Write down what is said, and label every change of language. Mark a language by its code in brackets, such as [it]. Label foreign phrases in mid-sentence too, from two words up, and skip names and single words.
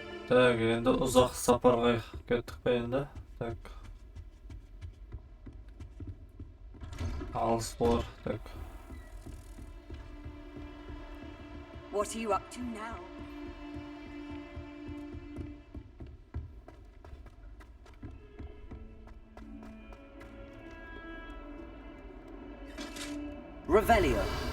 [kk] Так, енді ұзақ сапарға кеттік пе енді. Так. Алыс болар. Так. [en] What are you up to now? Revelio.